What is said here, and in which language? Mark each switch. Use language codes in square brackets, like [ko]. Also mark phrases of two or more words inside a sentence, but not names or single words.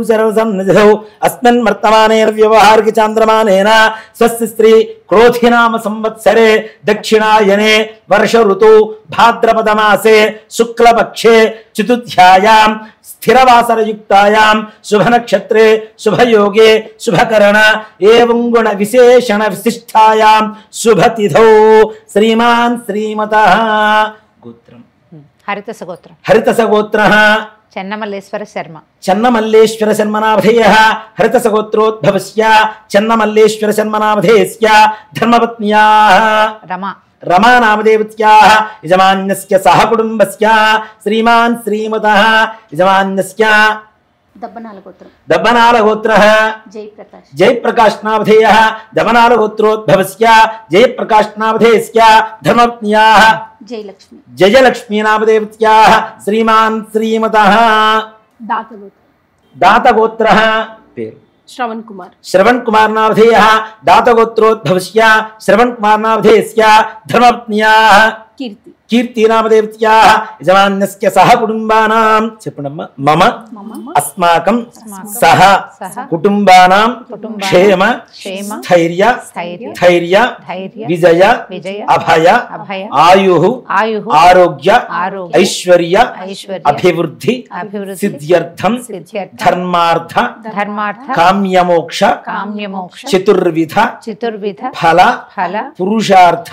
[sa] సర్వసన్నిధౌ అస్మిన్ వర్తమానేర్వ్యవహారిక చాంద్రమానేన స్వస్తి స్త్రీ క్రోధినామ సంవత్సరే దక్షిణాయనే వర్ష ఋతు భాద్రపద మాసే శుక్లపక్షే చతుర్థ్యాయాం స్థిరవాసరయుక్తాయాం శుభనక్షత్రే శుభయోగే శుభకరణ ఏవం గుణ విశేషణ విశిష్టాయాం శుభతిథౌ శ్రీమాన్ శ్రీమతః గోత్రం హరితసగోత్రం హరితసగోత్రః చెన్నమల్లేశ్వర శర్మ చెన్నమల్లేశ్వర శర్మనామధేయః హరితసగోత్రోద్భవస్య చెన్నమల్లేశ్వర శర్మనామధేయస్య ధర్మపత్న్యాః రమా रमा नामदेवत्याः यजमान्यस्य सह कुटुम्बस्य श्रीमान् श्रीमतः यजमान्यस्य దబ్బనాల గోత్రం दब्बनालगोत्रः జయప్రకాష్ जयप्रकाश नामधेयः दब्बनालगोत्रोद्भवस्य जयप्रकाश नामधेयस्य धर्मपत्न्याः జయలక్ష్మి जयलक्ष्मी नामदेवत्याः श्रीमान् श्रीमतः दातगोत्रः पेरु శ్రవణ్ కుమార్ श्रवण कुमार नामधेयः दातगोत्रोद्भवस्य श्रवण कुमार नामधेयस्य धर्मपत्न्याः కీర్తి कीर्ति नामदेवत्याः यजमान्यस्य सह कुटुम्बानां చెప్పండమ్మ మమ అస్మాకం సహ కుటుంబానాం క్షేమ స్థైర్య ధైర్య విజయ అభయ ఆయుః ఆరోగ్య ఐశ్వర్య అభివృద్ధి సిద్ధ్యర్థం ధర్మార్థ కామ్యమోక్ష చతుర్విధ ఫల పురుషార్థ